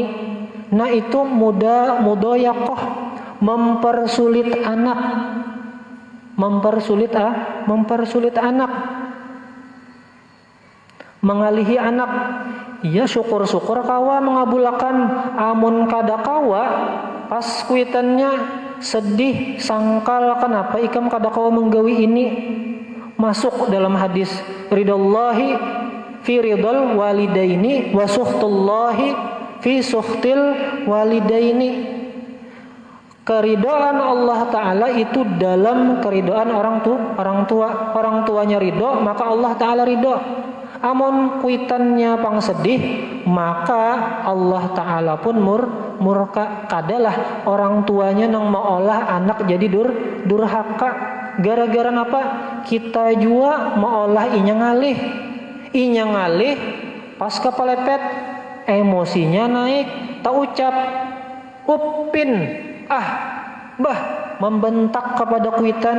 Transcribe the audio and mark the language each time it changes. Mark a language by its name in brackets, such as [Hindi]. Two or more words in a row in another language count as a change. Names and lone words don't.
[Banjar] Nah itu mudayaqah, mempersulit anak, mempersulit anak, mengalihi anak. Ya syukur-syukur kawa mengabulakan, amun kada kawa pas kuitannya sedih sangkal, kenapa ikam kada kawa menggawi ini. Masuk dalam hadis [Arabic] رضا الله في رضا الوالدين وسخط الله في سخط الوالدين. [Banjar] Keridhaan Allah Ta'ala itu dalam keridhaan orang tua. Orang tuanya ridho, maka Allah Ta'ala ridho. Amun kuitannya pang sedih, maka Allah Ta'ala pun murka. Kadalah orang tuanya nang maolah anak jadi durhaka. Gara-gara apa? Kita jua maolah inya ngalih pas kepelepet, emosinya naik, tak ucap upin, membentak kepada kuitan.